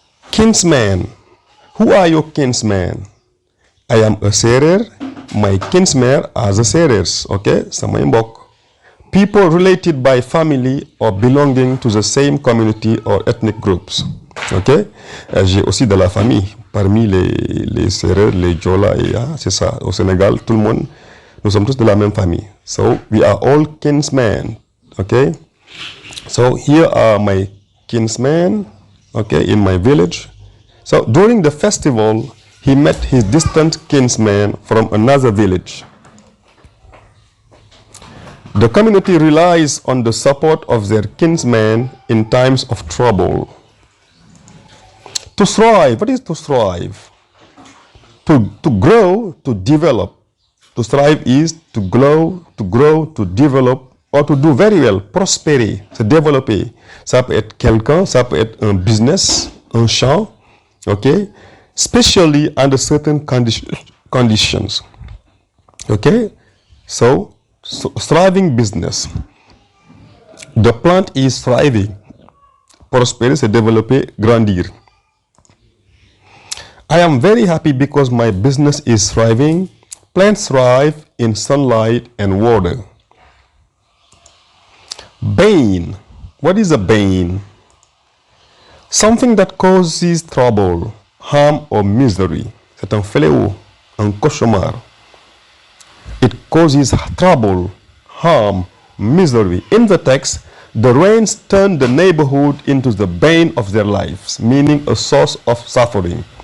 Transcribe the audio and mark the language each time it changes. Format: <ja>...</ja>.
<en>Kinsman. Who are your kinsmen? I am a Serer. My kinsmen are the Serers. Okay?</en> <wo>Samay mbokk.</wo> <en>People related by family or belonging to the same community or ethnic groups. Okay?</en> <fr>J'ai aussi de la famille parmi les Serers, les Jola et c'est ça. Au Sénégal, tout le monde, nous sommes tous de la même famille.</fr> <en>So, we are all kinsmen. Okay? So, here are my kinsmen. Okay? In my village. So, during the festival, he met his distant kinsman from another village. The community relies on the support of their kinsmen in times of trouble. To thrive, what is to thrive? To grow, to develop. To thrive is to grow, to develop, or to do very well,</en> <fr>prospérer, se développer. Ça peut être quelqu'un, ça peut être un business, un champ.</fr> <en>Okay, especially under certain conditions. Okay, so thriving business. The plant is thriving.</en> <fr>Prospérer, c'est développer, grandir.</fr> <en>I am very happy because my business is thriving. Plants thrive in sunlight and water. Bane. What is a bane? Something that causes trouble, harm or misery.</en> <fr>C'est un fléau, un cauchemar.</fr> <en>It causes trouble, harm, misery. In the text, the rains turned the neighborhood into the bane of their lives, meaning a source of suffering.</en>